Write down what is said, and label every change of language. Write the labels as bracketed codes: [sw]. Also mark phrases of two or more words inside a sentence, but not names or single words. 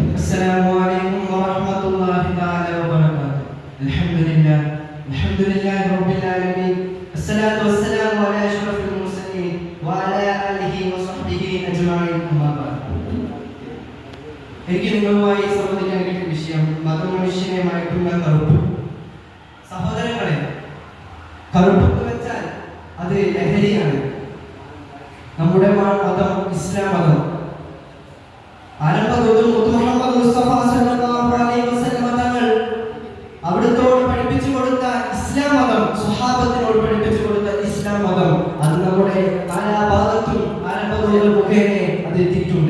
[ar] السلام عليكم ورحمة الله تعالى وبركاته. الحمد لله رب العالمين. الصلاة والسلام على أشرف المرسلين وعلى آله وصحبه أجمعين. أما بعد. [ml] എനിക്ക് നിങ്ങളുമായി സംബന്ധിക്കാൻ കിട്ടിയ വിഷയം മതമനുഷ്യനെ മയക്കുന്ന കറുപ്പ്. സഹോദരങ്ങളെ, കറുപ്പ് വെച്ചാൽ അത് ലഹരിയാണ്. നമ്മുടെ മതം ഇസ്ലാം മതം. ആരംഭത്തിൽ മുഹമ്മദ് മുസ്തഫ [ar] صلى الله عليه وسلم [ml] തങ്ങൾ അവിടുത്തോട് പഠിപ്പിച്ചു കൊടുത്ത ഇസ്ലാം മതം, സ്വഹാബത്തിനോട് പഠിപ്പിച്ചു കൊടുത്ത ഇസ്ലാം മതം, അത് നമ്മുടെ നാനാഭാഗത്തും ആരംഭത്തിൽ മുഖേന അത് എത്തിയിട്ടുണ്ട്.